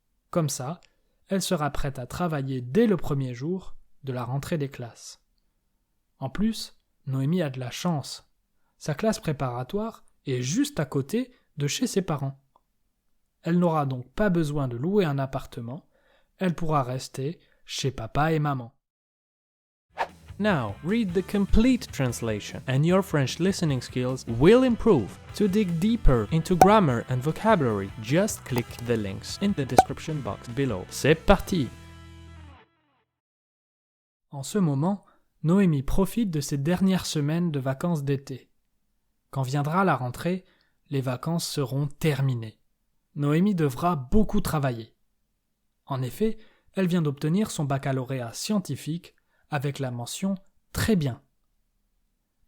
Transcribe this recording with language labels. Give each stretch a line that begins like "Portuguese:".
French: Comme ça, elle sera prête à travailler dès le premier jour de la rentrée des classes. En plus, Noémie a de la chance. Sa classe préparatoire est juste à côté de chez ses parents. Elle n'aura donc pas besoin de louer un appartement, elle pourra rester chez papa et maman.
English: Now, read the complete translation and your French listening skills will improve. To dig deeper into grammar and vocabulary, just click the links in the description box below.
French: C'est parti! En ce moment, Noémie profite de ses dernières semaines de vacances d'été. Quand viendra la rentrée, les vacances seront terminées. Noémie devra beaucoup travailler. En effet, elle vient d'obtenir son baccalauréat scientifique avec la mention « Très bien ».